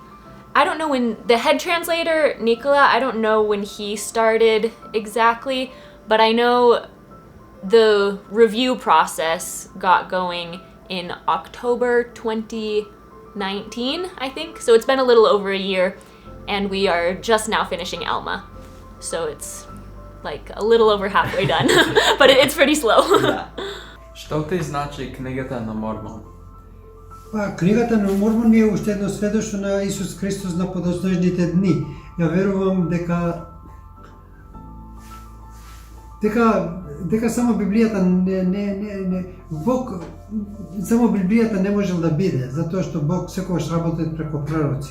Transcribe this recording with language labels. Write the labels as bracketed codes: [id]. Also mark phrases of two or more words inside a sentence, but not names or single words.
[en] I don't know when the head translator, Nikola, I don't know when he started exactly, but I know the review process got going in October 2019, I think. So it's been a little over a year, and we are just now finishing Alma. So it's like a little over halfway done, but it's pretty slow. Yeah. [mk] Што ти значи книгата на Мормон? Книгата на Мормон е уште едно сведоштво на Исус Христос на подоцнежните дни. Ја верувам дека само Библијата не Бог само Библијата не можел да биде, затоа што Бог секогаш работи преку пророци.